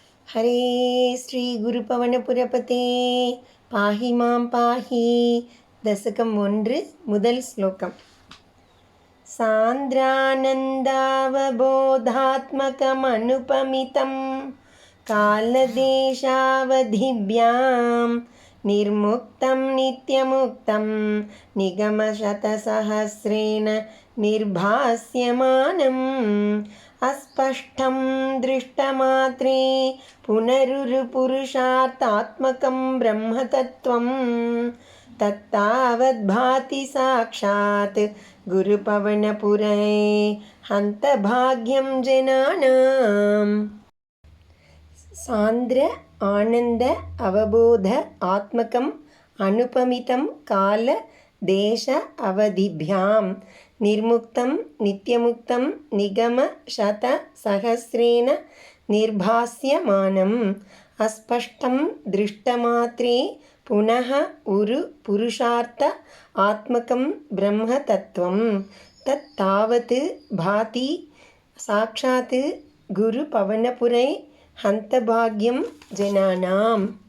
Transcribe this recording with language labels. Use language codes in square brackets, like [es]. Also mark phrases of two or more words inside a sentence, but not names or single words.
[sa] हरे श्री गुरुपवनपुरपते पाहि मां पाहि दशकम् 1 [ta] முதல் ஸ்லோகம். [sa] சாந்திரானந்தாவபோதாத்மகமனுபமிதம் காலதேशावधिभ्यां निर्मुक्तं नित्यमुक्तं निगमशतसहस्रेण निर्भास्यमानम् अस्पष्टं दृष्टमात्रे पुनरुरुपुरुषार्थात्मकं ब्रह्मतत्त्वं तत्तावद्भाति साक्षात् गुरुपवनपुरे हन्तभाग्यं जनानाम्. सान्द्र आनन्द अवबोध आत्मकम् अनुपमितम् काल देश अवधिभ्यां निर्मुक्तं नित्यमुक्तं निगम शत सहस्रेण निर्भास्यमानम् अस्पष्टं दृष्टमात्रे पुनः उरु पुरुषार्थ आत्मकं ब्रह्म तत्त्वं तत् तावत् भाति साक्षात् गुरु पवनपुरे हन्तभाग्यं जनानाम्.